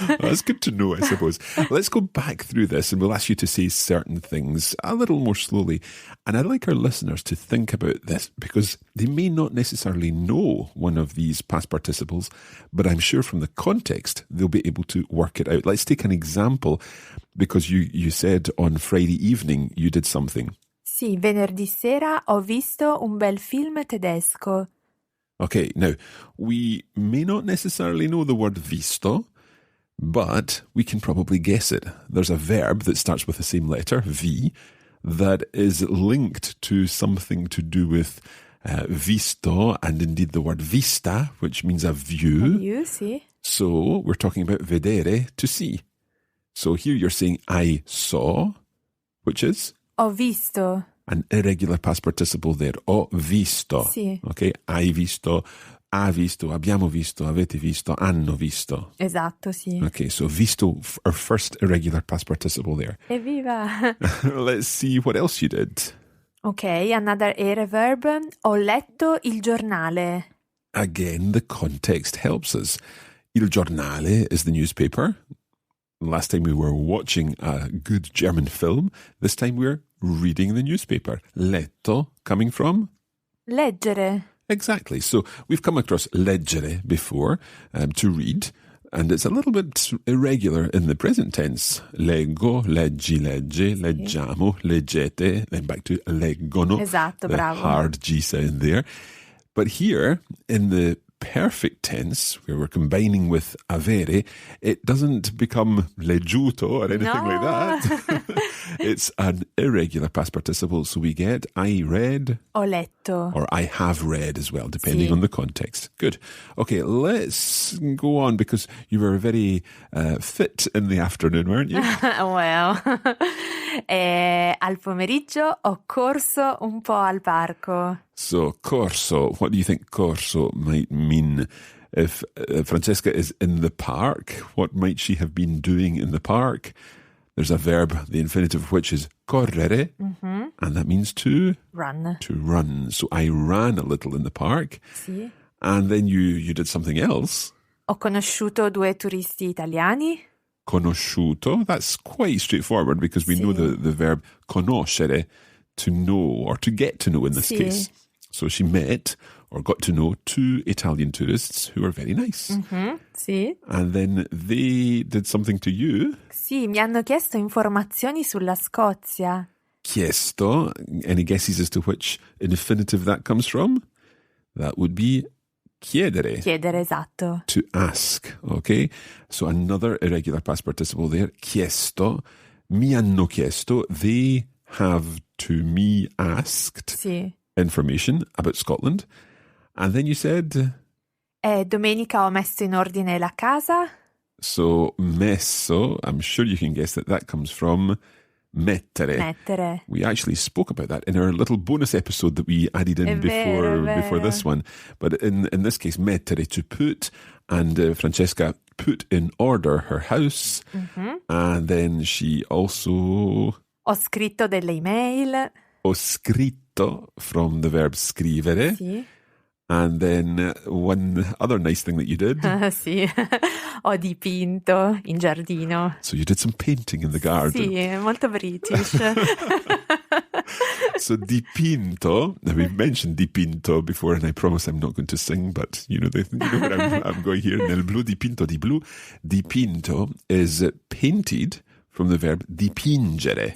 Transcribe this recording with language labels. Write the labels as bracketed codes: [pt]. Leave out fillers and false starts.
[en] That's good to know, I suppose. Let's go back through this and we'll ask you to say certain things a little more slowly. And I'd like our listeners to think about this because they may not necessarily know one of these past participles, but I'm sure from the context, they'll be able to work it out. Let's take an example because you said on Friday evening you did something. [it] Sì, venerdì sera ho visto un bel film tedesco. [en] Okay, now, we may not necessarily know the word visto, but we can probably guess it. There's a verb that starts with the same letter, vi, that is linked to something to do with visto and indeed the word vista, which means a view. A view, sì. So we're talking about vedere, to see. So here you're saying I saw, which is? [it] Ho visto. [en] An irregular past participle there. [it] Ho visto. Sì. Okay, hai visto, ha visto, abbiamo visto, avete visto, hanno visto. Esatto, sì. [en] Okay, so visto, our first irregular past participle there. [it] Evviva! [en] Let's see what else you did. Okay, another ere verb. [it] Ho letto il giornale. [en] Again, the context helps us. Il giornale is the newspaper. Last time we were watching a good German film. This time we're reading the newspaper. Letto coming from? [it] Leggere. [en] Exactly. So we've come across leggere before, to read, and it's a little bit irregular in the present tense. [it] Leggo, leggi, legge, leggiamo, leggete, then back to leggono. Esatto, [en] the [it] bravo. [en] hard G sound there. But here, in the perfect tense, where we're combining with avere, it doesn't become leggiuto or anything like that. It's an irregular past participle, so we get I read. [it] Ho letto. [en] Or I have read as well, depending [it] Sì. [en] on the context. Good. Okay, let's go on because you were very fit in the afternoon, weren't you? [it] Well, al pomeriggio ho corso un po' al parco. [en] So, corso, what do you think corso might mean? If Francesca is in the park, what might she have been doing in the park? There's a verb, the infinitive of which is correre, and that means to Run. To run. So I ran a little in the park, [it] Sì. [en] and then you did something else. [it] Ho conosciuto due turisti italiani. [en] Conosciuto, that's quite straightforward because we know the verb conoscere, to know or to get to know in this [it] Sì. [en] case. So she met or got to know two Italian tourists who were very nice. [it] Sì. [en] And then they did something to you. [it] Sì, mi hanno chiesto informazioni sulla Scozia. Chiesto. [en] Any guesses as to which infinitive that comes from? That would be chiedere. [it] Chiedere, esatto. [en] To ask, okay? So another irregular past participle there. Chiesto. [it] Mi hanno chiesto. [en] They have to me asked [it] Sì. [en] information about Scotland. And then you said... [it] Domenica ho messo in ordine la casa. [en] So, messo, I'm sure you can guess that comes from mettere. [it] Mettere. [en] We actually spoke about that in our little bonus episode that we added in before this one. But in this case, mettere, to put, and Francesca put in order her house. And then she also... [it] Ho scritto delle email. Ho scritto, [en] from the verb scrivere. [it] Sì. [en] And then one other nice thing that you did. [it] Sì, ho dipinto in giardino. [en] So you did some painting in the garden. [it] Sì, molto British. [en] So dipinto, now we've mentioned dipinto before, and I promise I'm not going to sing, but you know where I'm going here. [it] Nel blu dipinto di blu. [en] Dipinto is painted from the verb dipingere.